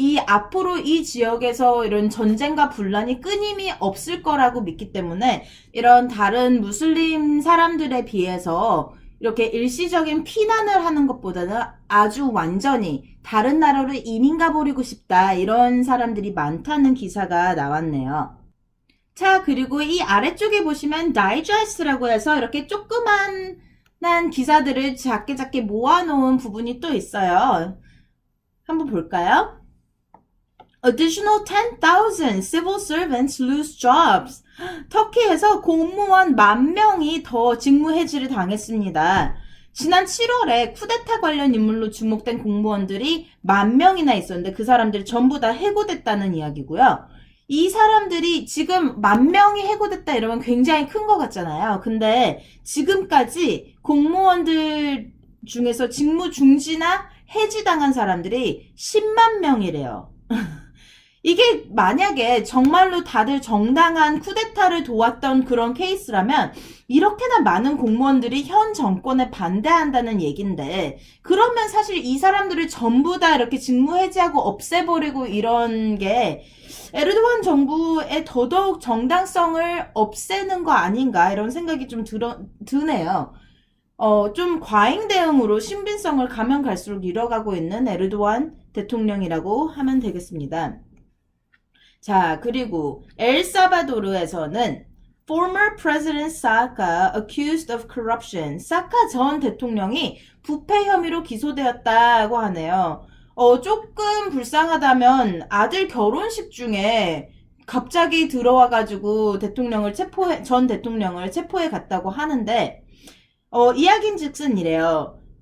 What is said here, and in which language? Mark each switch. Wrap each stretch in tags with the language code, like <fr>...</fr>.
<ko>앞으로 이 지역에서 이런 전쟁과 분란이 끊임이 없을 거라고 믿기 때문에 이런 다른 무슬림 사람들에 비해서 이렇게 일시적인 피난을 하는 것보다는 아주 완전히 다른 나라로 이민 가버리고 싶다 이런 사람들이 많다는 기사가 나왔네요. 자, 그리고 이 아래쪽에 보시면 다이제스트라고 해서 이렇게 조그만 기사들을 작게 모아놓은 부분이 또 있어요. 한번 볼까요?</ko> <en>Additional 10,000 civil servants lose jobs.</en> <ko>터키에서 공무원 10,000명이 더 직무 해지를 당했습니다. 지난 7월에 쿠데타 관련 인물로 주목된 공무원들이 10,000명이나 있었는데 그 사람들이 전부 다 해고됐다는 이야기고요. 이 사람들이 지금 10,000명이 해고됐다 이러면 굉장히 큰 것 같잖아요. 근데 지금까지 공무원들 중에서 직무 중지나 해지당한 사람들이 10만 명이래요. 이게 만약에 정말로 다들 정당한 쿠데타를 도왔던 그런 케이스라면 이렇게나 많은 공무원들이 현 정권에 반대한다는 얘긴데, 그러면 사실 이 사람들을 전부 다 이렇게 직무 해지하고 없애버리고 이런 게 에르도안 정부의 더더욱 정당성을 없애는 거 아닌가 이런 생각이 좀 드네요. 좀 과잉 대응으로 신빙성을 가면 갈수록 잃어가고 있는 에르도안 대통령이라고 하면 되겠습니다. 자, 그리고 엘사바도르에서는</ko> <en>former president Saka accused of corruption.</en> <ko>사카 전 대통령이 부패 혐의로 기소되었다고 하네요. 조금 불쌍하다면 아들 결혼식 중에 갑자기 들어와가지고 전 대통령을 체포해 갔다고 하는데, 이야기인즉슨 이래요.</ko>